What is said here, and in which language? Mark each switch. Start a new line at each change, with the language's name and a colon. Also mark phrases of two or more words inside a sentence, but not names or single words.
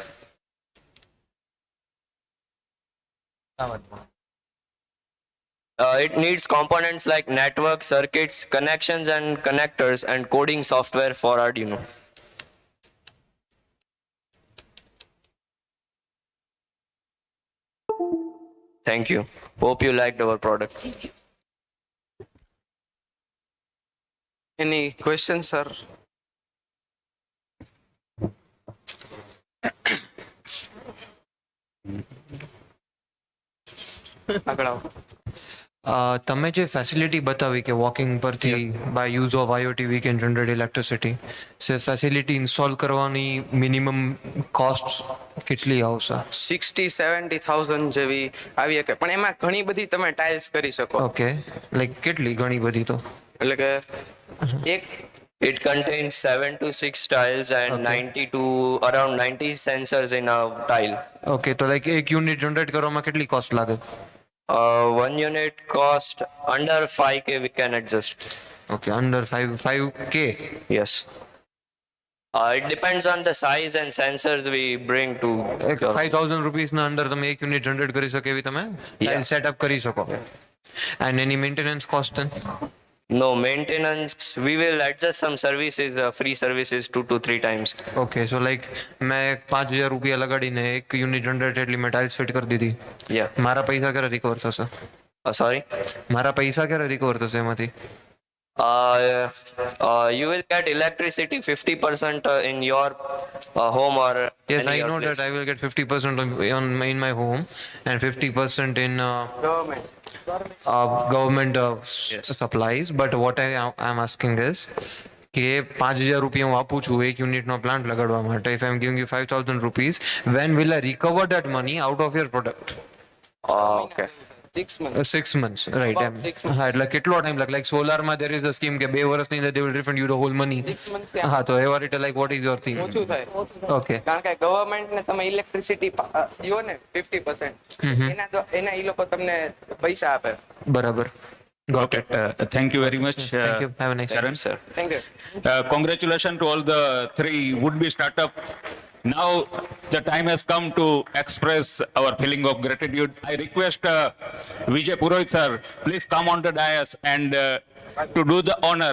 English: It needs components like network, circuits, connections and connectors and coding software for Arduino. Thank you. Hope you liked our product. Any questions, sir?
Gujarati: આગળ આવો. તમે જે ફેસિલિટી બતાવી કે વોકિંગ પરથી
English: by use of IoT we can generate electricity,
Gujarati: સે
English: facility install
Gujarati: કરવાની
English: minimum cost
Gujarati: કેટલી આવશે? 60-70,000 જેવી આવી શકે, પણ એમાં ઘણી બધી તમે ટાઇલ્સ કરી શકો.
English: okay, like
Gujarati: કેટલી ઘણી બધી? તો એટલે કે એક
English: It contains 7 to 6 tiles and 90 to around 90 sensors in a tile.
Gujarati: ઓકે, તો લાઈક એક
English: unit generate
Gujarati: કરવામાં કેટલી કોસ્ટ લાગે?
English: One unit cost under 5K we can adjust. Okay, under 5K? Yes. It depends on the size and sensors we bring to.
Gujarati: 5,000 rupees ના અંદર તમે એક
English: unit generate
Gujarati: કરી શકો એવી તમે સેટઅપ કરી શકો.
English: And any maintenance cost then? No maintenance. We will adjust some services, free services 2 to 3 times. Okay, so like
Gujarati: मैं 5,000 રૂપિયા લગાડીને એક
English: unit generate
Gujarati: એટલી મેં
English: tiles fit
Gujarati: કરી દીધી. મારા પૈસા ક્યારે રિકવર થશે?
English: Sorry?
Gujarati: મારા પૈસા ક્યારે રિકવર થશે એમાંથી?
English: You will get electricity 50% in your home or yes, I know place. that I will get 50% in my home and 50% in government supplies. But what I am asking is
Gujarati: કે 5,000 રૂપિયા હું આપું છું એક યુનિટનો પ્લાન્ટ લગાડવા માટે.
English: If I am giving you 5,000 rupees, when will I recover that money out of your product? Okay. 6 months. 6 months, right?
Gujarati: હા, એટલે કેટલો ટાઈમ લાગે? લાઈક સોલારમાં
English: there is a scheme
Gujarati: કે 2 વર્ષની અંદર
English: they will refund you the whole money. 6 months.
Gujarati: હા, તો એવા રીતે
English: like what is your theme?
Gujarati: ઓછું થાય.
English: Okay.
Gujarati: કારણ કે ગવર્નમેન્ટ ને તમે ઇલેક્ટ્રિસિટી દો ને 50%, એના ઈ લોકો તમને પૈસા આપે. બરાબર.
English: Got it. Thank you very much. Thank you. Have a nice Karan. day. Thank you. Congratulations to all the 3 would-be startup. Now the time has come to express our feeling of gratitude. I request Vijay Purohit sir, please come on the dais and to do the honor.